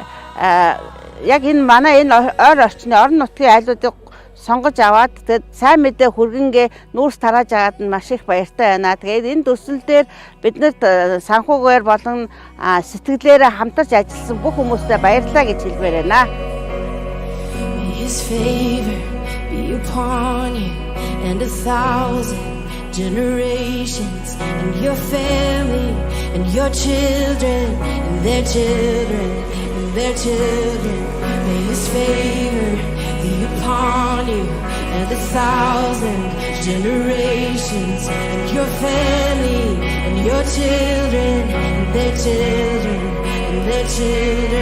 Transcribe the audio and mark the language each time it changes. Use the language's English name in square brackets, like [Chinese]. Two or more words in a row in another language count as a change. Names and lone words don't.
[Mongolian] яг энэ манай энэ ойр орчны орон нутгийн айлуудыг сонгож аваад тэгээд сайн мэдээ хүргэнгээ нүүрс тарааж аваад нь маш их баяртай байна. Тэгээд энэ төсөл дээр биднэрт санхүүгээр болон сэтгэлээрээ хамтарч ажилласан бүх хүмүүстээ баярлалаа гэж хэлмээр байна. [English] His favor be upon you and 1,000 generations, and your family, and your children, and their children, and their children. May His favor be upon you, and 1,000 generations, and your family, and your children, and their children, and their children.